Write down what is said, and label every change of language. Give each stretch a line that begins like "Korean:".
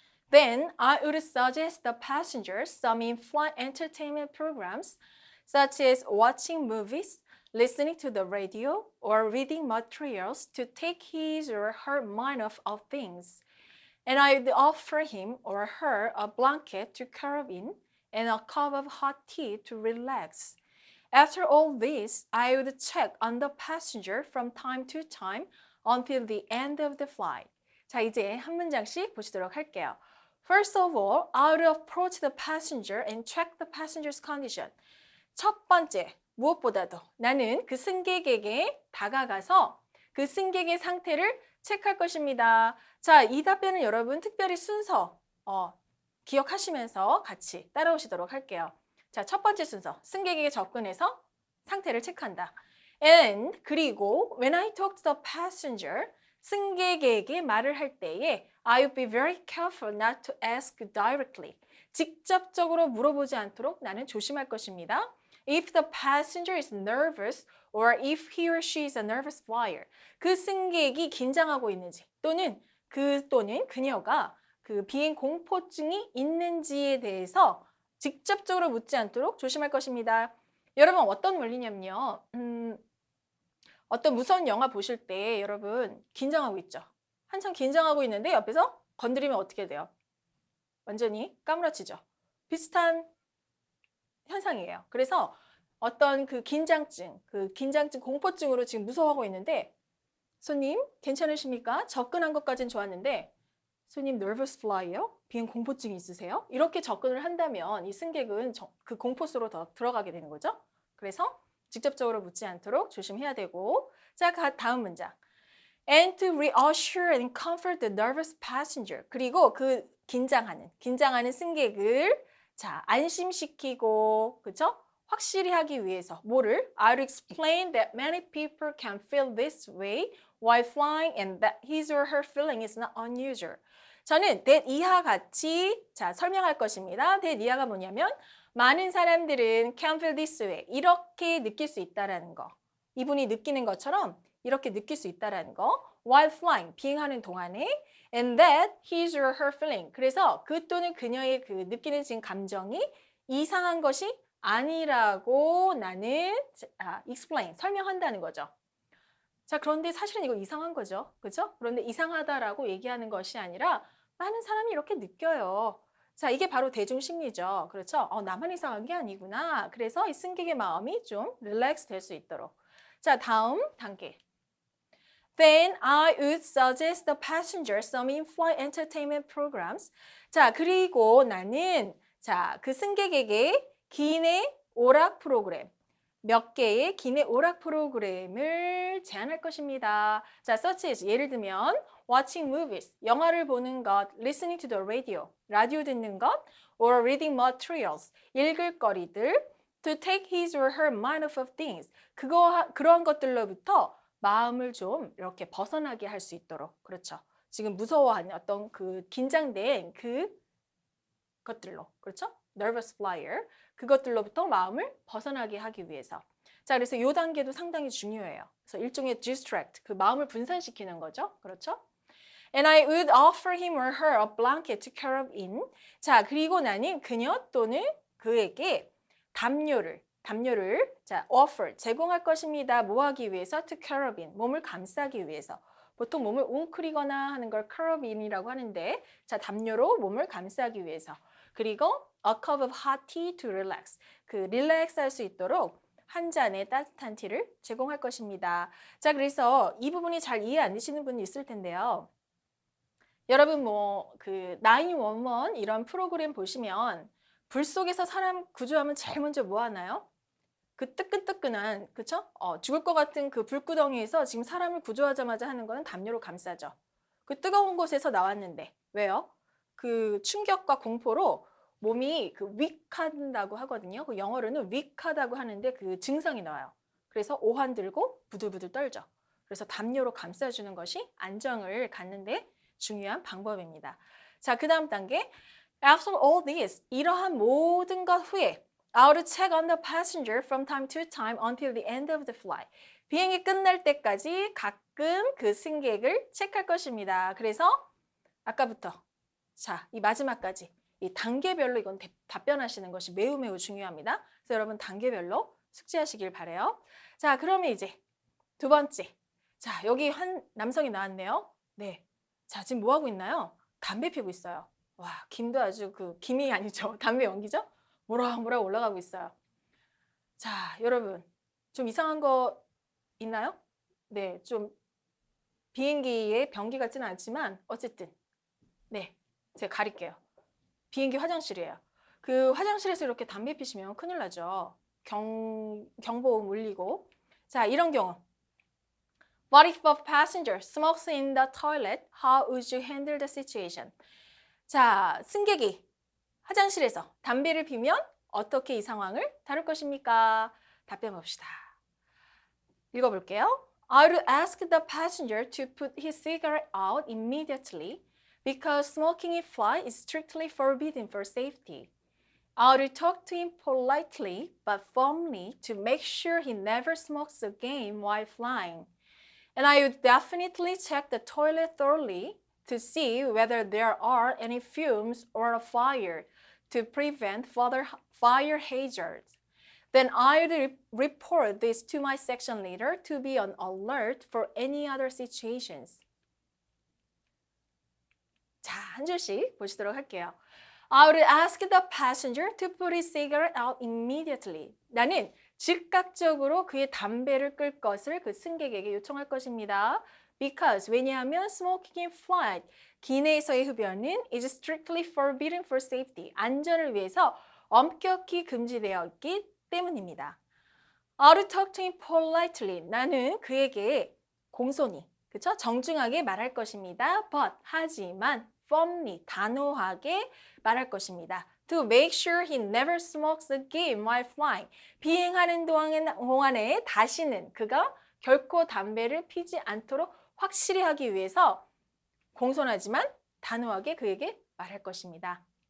English: Then I would suggest the passenger some in-flight entertainment programs such as watching movies, listening to the radio, or reading materials to take his or her mind off of things. And I would offer him or her a blanket to curl in and a cup of hot tea to relax. After all this, I would check on the passenger from time to time until the end of the flight.
Korean: 자, 이제 한 문장씩 보시도록 할게요.
English: First of all, I would approach the passenger and check the passenger's condition.
Korean: 첫 번째, 무엇보다도 나는 그 승객에게 다가가서 그 승객의 상태를 체크할 것입니다. 자, 이 답변은 여러분 특별히 순서 기억하시면서 같이 따라오시도록 할게요. 자, 첫 번째 순서, 승객에게 접근해서 상태를 체크한다.
English: And
Korean: 그리고
English: when I talk to the passenger,
Korean: 승객에게 말을 할 때에
English: I will be very careful not to ask directly.
Korean: 직접적으로 물어보지 않도록 나는 조심할 것입니다.
English: If the passenger is nervous or if he or she is a nervous flyer.
Korean: 그 승객이 긴장하고 있는지 또는 그녀가 그 비행 공포증이 있는지에 대해서 직접적으로 묻지 않도록 조심할 것입니다. 여러분 어떤 원리냐면요. 어떤 무서운 영화 보실 때 여러분 긴장하고 있죠. 한참 긴장하고 있는데 옆에서 건드리면 어떻게 돼요? 완전히 까무러치죠. 비슷한 현상이에요. 그래서 어떤 그 긴장증 공포증으로 지금 무서워하고 있는데 손님 괜찮으십니까? 접근한 것까진 좋았는데 손님
English: nervous fly
Korean: 예요? 비행 공포증이 있으세요? 이렇게 접근을 한다면 이 승객은 그 공포 속으로 더 들어가게 되는 거죠. 그래서 직접적으로 묻지 않도록 조심해야 되고 자, 다음 문장. And to reassure and comfort the nervous passenger. 그리고 그 긴장하는 승객을 자, 안심시키고 그쵸? 확실히 하기 위해서 뭐를?
English: I'll explain that many people can feel this way while flying and that his or her feeling is not unusual.
Korean: 저는 that 이하 같이 자, 설명할 것입니다.
English: that
Korean: 이하가 뭐냐면 많은 사람들은
English: can feel this way.
Korean: 이렇게 느낄 수 있다라는 거. 이분이 느끼는 것처럼 이렇게 느낄 수 있다라는 거.
English: while flying,
Korean: 비행하는 동안에
English: and that his or her feeling.
Korean: 그래서 그 또는 그녀의 그 느끼는 지금 감정이 이상한 것이 아니라고 나는 explain, 설명한다는 거죠. 자, 그런데 사실은 이거 이상한 거죠. 그렇죠? 그런데 이상하다라고 얘기하는 것이 아니라 많은 사람이 이렇게 느껴요. 자, 이게 바로 대중심리죠. 그렇죠? 나만 이상한 게 아니구나. 그래서 이 승객의 마음이 좀 릴렉스 될 수 있도록. 자, 다음 단계.
English: Then I would suggest the passenger some in-flight entertainment programs.
Korean: 자, 그리고 나는 자, 그 승객에게 기내 오락 프로그램 몇 개의 기내 오락 프로그램을 제안할 것입니다.
English: 자, such as
Korean: 예를 들면
English: watching movies,
Korean: 영화를 보는 것,
English: listening to the radio,
Korean: 라디오 듣는 것,
English: or reading materials,
Korean: 읽을 거리들,
English: to take his or her mind off of things,
Korean: 그러한 것들로부터 마음을 좀 이렇게 벗어나게 할 수 있도록. 그렇죠. 지금 무서워하는 어떤 그 긴장된 그 것들로. 그렇죠?
English: nervous flyer.
Korean: 그것들로부터 마음을 벗어나게 하기 위해서. 자, 그래서 이 단계도 상당히 중요해요. 그래서 일종의 distract, 그 마음을 분산시키는 거죠. 그렇죠?
English: And I would offer him or her a blanket to curl up in.
Korean: 자, 그리고 나는 그녀 또는 그에게 담요를 자, offer, 제공할 것입니다. 뭐 하기 위해서?
English: To curl up in,
Korean: 몸을 감싸기 위해서. 보통 몸을 웅크리거나 하는 걸
English: curl up in
Korean: 이라고 하는데 자, 담요로 몸을 감싸기 위해서. 그리고
English: a cup of hot tea to relax,
Korean: 그 릴렉스 할 수 있도록 한 잔의 따뜻한 티를 제공할 것입니다. 자, 그래서 이 부분이 잘 이해 안 되시는 분이 있을 텐데요. 여러분 그 911 이런 프로그램 보시면 불 속에서 사람 구조하면 제일 먼저 뭐 하나요? 그 뜨끈뜨끈한, 그쵸? 죽을 것 같은 그 불구덩이에서 지금 사람을 구조하자마자 하는 거는 담요로 감싸죠. 그 뜨거운 곳에서 나왔는데 왜요? 그 충격과 공포로 몸이 그 weak하다고 하거든요. 그 영어로는 weak하다고 하는데 그 증상이 나와요. 그래서 오한 들고 부들부들 떨죠. 그래서 담요로 감싸주는 것이 안정을 갖는데 중요한 방법입니다. 자, 그 다음 단계.
English: After all this,
Korean: 이러한 모든 것 후에
English: I will check on the passenger from time to time until the end of the flight.
Korean: 비행이 끝날 때까지 가끔 그 승객을 체크할 것입니다. 그래서 아까부터 자, 이 마지막까지 이 단계별로 이건 답변하시는 것이 매우 중요합니다. 그래서 여러분 단계별로 숙지하시길 바래요. 자, 그러면 이제 두 번째. 자, 여기 한 남성이 나왔네요. 네. 자, 지금 뭐 하고 있나요? 담배 피우고 있어요. 와, 김도 아주 그 김이 아니죠. 담배 연기죠? 모락모락 올라가고 있어요. 자, 여러분 좀 이상한 거 있나요? 네, 좀 비행기의 변기 같지는 않지만 어쨌든 네, 제가 가릴게요. 비행기 화장실이에요. 그 화장실에서 이렇게 담배 피시면 큰일 나죠. 경보음 울리고. 자, 이런 경우.
English: What if a passenger smokes in the toilet? How would you handle the situation?
Korean: 자, 승객이 화장실에서 담배를 피면 어떻게 이 상황을 다룰 것입니까? 답변 봅시다. 읽어볼게요.
English: I would ask the passenger to put his cigarette out immediately because smoking in flight is strictly forbidden for safety. I would talk to him politely but firmly to make sure he never smokes again while flying. And I would definitely check the toilet thoroughly to see whether there are any fumes or a fire to prevent further fire hazards. Then I would report this to my section leader to be on alert for any other situations.
Korean: 자, 한 줄씩 보시도록 할게요.
English: I would ask the passenger to put his cigarette out immediately.
Korean: 나는 즉각적으로 그의 담배를 끌 것을 그 승객에게 요청할 것입니다.
English: Because
Korean: 왜냐하면
English: smoking in flight,
Korean: 기내에서의 흡연은
English: is strictly forbidden for safety.
Korean: 안전을 위해서 엄격히 금지되어 있기 때문입니다.
English: I would talk to him politely.
Korean: 나는 그에게 공손히, 그쵸? 정중하게 말할 것입니다. But 하지만 firmly, 단호하게 말할 것입니다.
English: To make sure he never smokes again while flying.
Korean: 비행하는 동안에 다시는 그가 결코 담배를 피지 않도록 확실히 하기 위해서 공손하지만 단호하게 그에게 말할 것입니다.